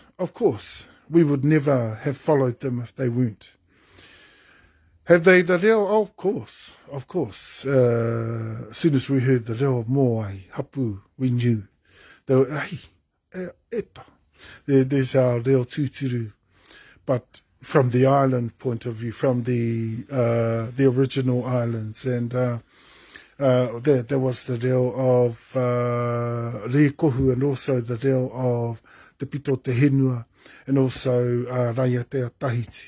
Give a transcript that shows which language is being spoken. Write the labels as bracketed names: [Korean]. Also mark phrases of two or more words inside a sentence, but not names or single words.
[English] We would never have followed them if they weren't. Have they the reo? Oh, of course. As soon as we heard the reo of Moai, Hapu, we knew. They were, there's our [Māori] reo tūturu. [English] But from the island point of view, from the original islands, and there was the reo of Rekohu, and also the reo of Te Pito Te Henua, and also Raiatea Tahiti.